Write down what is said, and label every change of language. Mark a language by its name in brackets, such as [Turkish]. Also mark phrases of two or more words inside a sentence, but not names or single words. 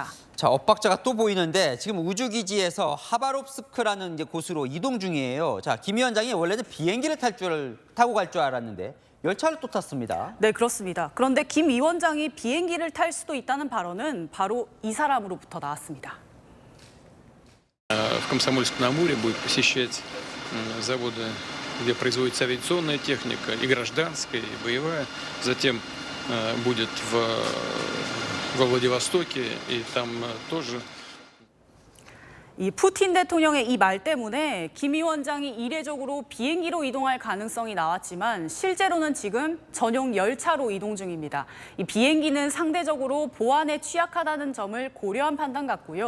[Korean] 자, 엇박자가 또 보이는데 지금 우주기지에서 하바롭스크라는 이제 곳으로 이동 중이에요. 자, 김 위원장이 원래는 비행기를 타고 갈 줄 알았는데 열차를 또 탔습니다. 네, 그렇습니다. 그런데 김 위원장이 비행기를 탈 수도 있다는 발언은 바로 이 사람으로부터 나왔습니다. [Russian] В Комсомольск-на-Амуре будет посещать заводы, где производится авиационная техника, и гражданская, и боевая. Затем будет во Владивостоке, и там тоже. [Korean] 이 푸틴 대통령의 이 말 때문에 김 위원장이 이례적으로 비행기로 이동할 가능성이 나왔지만 실제로는 지금 전용 열차로 이동 중입니다. 이 비행기는 상대적으로 보안에 취약하다는 점을 고려한 판단 같고요.